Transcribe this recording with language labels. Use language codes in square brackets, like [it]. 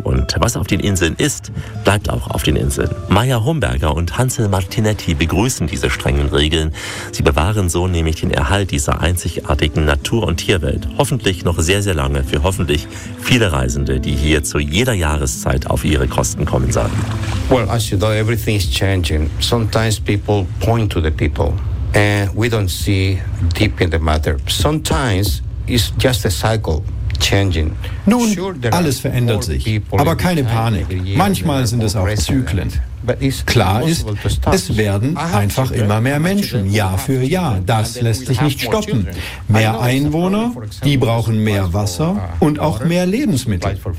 [de] Und was auf den Inseln ist, bleibt auch auf den Inseln. Maya Homberger und Hansel Martinetti begrüßen diese strengen Regeln. Sie bewahren so nämlich den Erhalt dieser einzigartigen Natur- und Tierwelt. Hoffentlich noch sehr, sehr lange für hoffentlich viele Reisende, die hier zu jeder Jahreszeit auf ihre Kosten kommen sollen. [en] Well, as you know, everything is changing. Sometimes people point to the people and we don't see deep in the matter. Sometimes it's just a cycle. [de] Nun, alles verändert sich, aber keine Panik. Manchmal sind es auch Zyklen. Klar ist, es werden einfach immer mehr Menschen, Jahr für Jahr. Das lässt sich nicht stoppen. Mehr Einwohner, die brauchen mehr Wasser und auch mehr Lebensmittel.